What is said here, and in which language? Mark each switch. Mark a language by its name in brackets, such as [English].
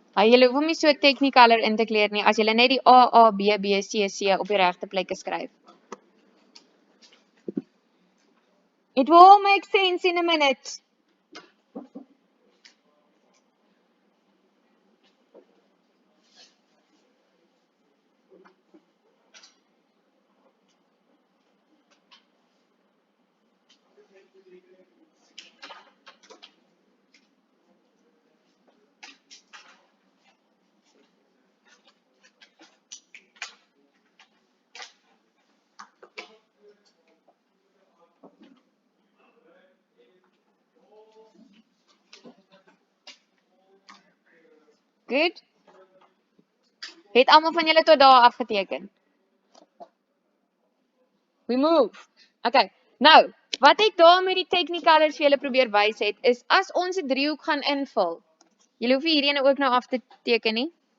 [Afrikaans] Julle hoef hom nie so technicaler in te kleer nie as julle net die A A B B C C op die regte plekke skryf. [English] It will all make sense in a minute. Good? [Afrikaans] Het almal van julle tot daar afgeteken? [English] We move. Okay. [Afrikaans] Nou, wat ek daar met die technicalers vir julle probeer wys het, is as ons 'n driehoek gaan invul. Julle hoef hierdie ene ook nou af te teken nie.